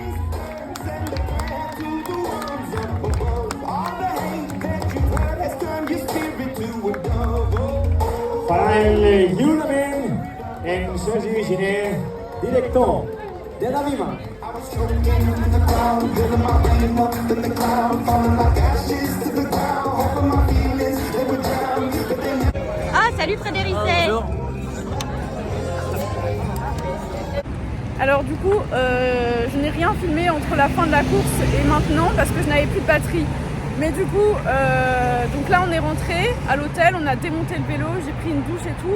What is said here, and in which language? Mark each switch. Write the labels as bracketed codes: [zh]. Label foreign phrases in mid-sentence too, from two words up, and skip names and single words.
[ca] Farà el lliurament en Sergi Giner, director de la Vima. [fr] Ah, salut Frédéric. Alors du coup, je n'ai rien filmé entre la fin de la course et maintenant parce que je n'avais plus de batterie. Mais du coup, donc là on est rentré à l'hôtel, on a démonté le vélo, j'ai pris une douche et tout.